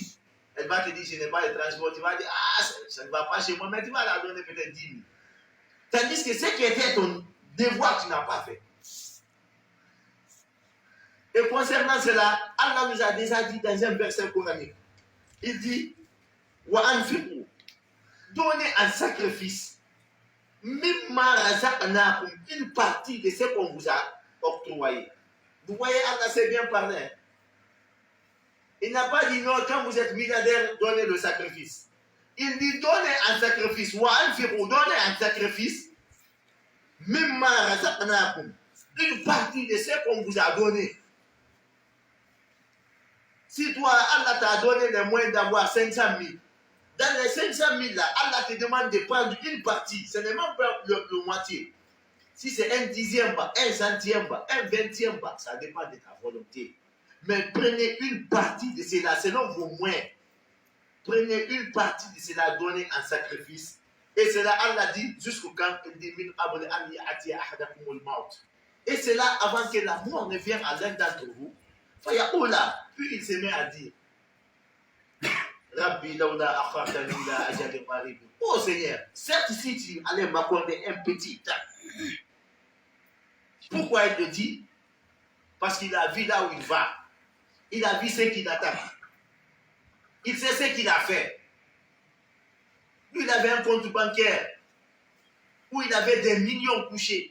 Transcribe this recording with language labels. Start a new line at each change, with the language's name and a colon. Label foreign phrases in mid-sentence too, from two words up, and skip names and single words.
French: Elle va te dire, je n'ai pas de transport. Tu vas dire, ah, ça ne va pas chez moi, mais tu vas la donner peut-être 10 000. Tandis que ce qui était ton devoir, tu n'as pas fait. Et concernant cela, Allah nous a déjà dit dans un verset coranique, il dit,
Arabic: وأنفقوا,
French: donnez un sacrifice,
Arabic: مما رزقناكم,
French: une partie de ce qu'on vous a octroyé. Vous voyez, Allah s'est bien parlé. Il n'a pas dit non, quand vous êtes milliardaire, donnez le sacrifice. Il dit donnez un sacrifice.
Arabic: وأنفقوا,
French: donnez un sacrifice,
Arabic: مما رزقناكم,
French: une partie de ce qu'on vous a donné. Si toi, Allah t'a donné les moyens d'avoir 500 000, dans les 500 000 là, Allah te demande de prendre une partie, ce n'est même pas le moitié. Si c'est un dixième bas, un centième bas, un vingtième bas, ça dépend de ta volonté. Mais prenez une partie de cela, selon vos moyens. Prenez une partie de cela, donnez en sacrifice. Et cela, Allah dit, jusqu'au quand il dit, et cela avant que la mort ne vienne à l'un d'entre vous. Puis il se met à dire,
Arabic: رب لولا أخرتني إلى أجل قريب.
French: Oh Seigneur, certes si tu allais m'accorder un petit temps. Pourquoi il le dit? Parce qu'il a vu là où il va. Il a vu ce qu'il attend. Il sait ce qu'il a fait. Lui, il avait un compte bancaire où il avait des millions couchés.